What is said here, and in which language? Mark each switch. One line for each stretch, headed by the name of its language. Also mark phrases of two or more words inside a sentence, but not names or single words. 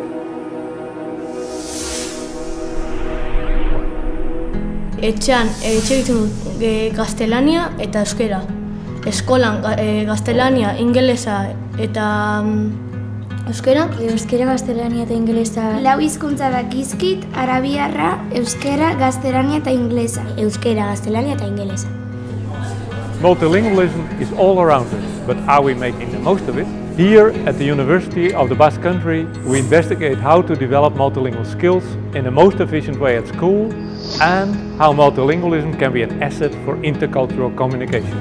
Basque: Etxean hitz egiten dut gaztelania eta euskera. Eskolan gaztelania, ingelesa eta euskera. Euskera, gaztelania eta ingelesa. Lau hizkuntza dakizkit, arabiarra, euskera, gaztelania eta ingelesa. Euskera, gaztelania eta ingelesa.
English: Multilingualism is all around us, but are we making the most of it? Here at the University of the Basque Country, we investigate how to develop multilingual skills in the most efficient way at school and how multilingualism can be an asset for intercultural communication.